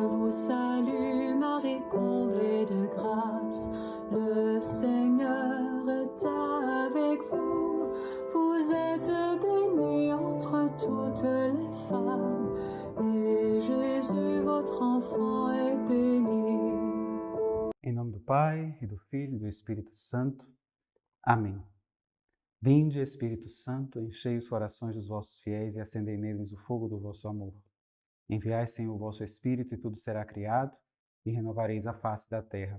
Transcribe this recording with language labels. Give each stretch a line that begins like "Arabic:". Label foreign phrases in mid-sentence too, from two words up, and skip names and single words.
French: salut, Marie comblée de grâce, le Seigneur est avec vous. Vous êtes bénie entre toutes les femmes, et Jésus, votre enfant, est béni.
Portuguese: Em nome do Pai, e do Filho e do Espírito Santo. Amém. Vinde, Espírito Santo, enchei os corações dos vossos fiéis e acendei neles o fogo do vosso amor. Enviai, Senhor, o vosso Espírito, e tudo será criado, e renovareis a face da terra.